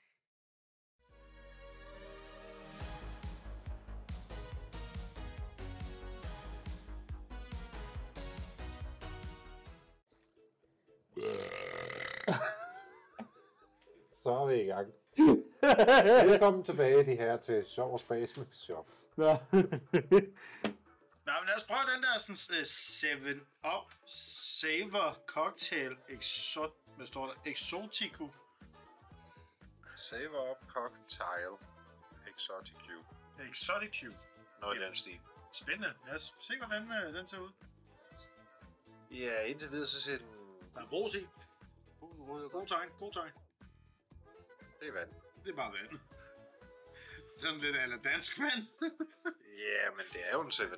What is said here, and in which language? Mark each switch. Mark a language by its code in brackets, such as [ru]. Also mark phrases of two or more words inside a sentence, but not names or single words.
[da] Så er vi i gang. Velkommen tilbage, de her til Sjov og Spas med Shop. Ja. Nå, men lad os prøve den der sådan 7-Up Savor Cocktail hvad står der? Exotico. Save up cocktail. Exotic Q. Exotic Q. Noget i den stil. Spændende. Lad os se, hvordan den ser ud. Ja, indtil videre så ser den... Der er brus i. God tegn, god tegn. Det er vand. Det er bare vand. Sådan lidt eller dansk vand. Ja, men det er jo en 7-Up.